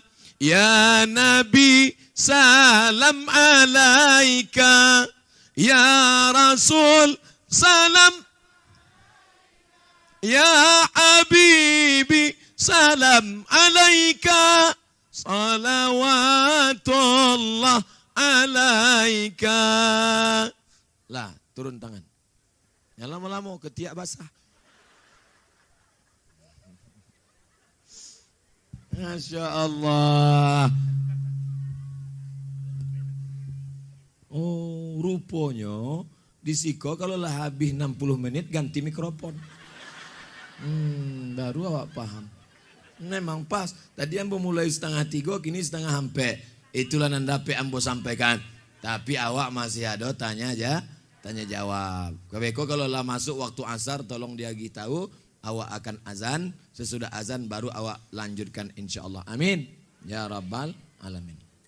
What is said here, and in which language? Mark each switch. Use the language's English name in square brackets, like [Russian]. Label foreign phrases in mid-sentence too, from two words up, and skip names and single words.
[Arabic] يا نبي، سلام عليك. يا رسول، سلام. يا حبيبي، سلام عليك. صلوات الله عليك. [Minangkabau] Lah, turun tangan. Ya lama-lama ketiak basah. [Arabic] ما شاء الله. [Minangkabau] Oh, rupanya di Siko kalau lah habis 60 menit ganti mikrofon. Baru awak paham. Memang pas. Tadi ambo mulai 2:30, kini 2:30. Itulah nandape ambo sampaikan. Tapi awak masih ada tanya jawab. Kebeko kalau lah masuk waktu asar tolong dia tahu. Awak akan azan. Sesudah azan baru awak lanjutkan [Arabic] إن شاء الله. آمين. يا رب العالمين.